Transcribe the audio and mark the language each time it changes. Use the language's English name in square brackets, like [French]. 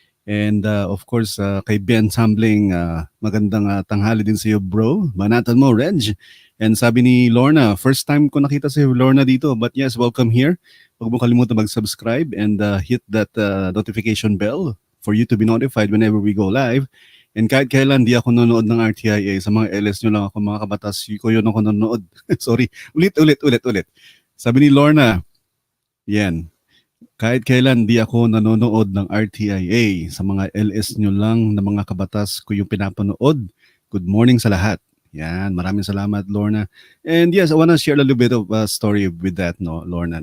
[Filipino] And of course, kay Ben Tumbling, magandang tanghali din sa'yo, bro. Banatan mo, Reg. And sabi ni Lorna, first time ko nakita si Lorna dito. [English] But yes, welcome here. [Filipino] Huwag mo kalimutan mag-subscribe [English] and hit that notification bell for you to be notified whenever we go live. [Filipino] And kahit kailan di ako nanonood ng RTIA, sa mga LS nyo lang ako, mga kabatas, ko yun ako nanonood. Sorry, ulit. Sabi ni Lorna, yan, kahit kailan di ako nanonood ng RTIA, sa mga LS nyo lang na mga kabatas ko yung pinapanood. Good morning sa lahat. Yan, maraming salamat, Lorna. [English] And yes, I want to share a little bit of a story with that, no, Lorna.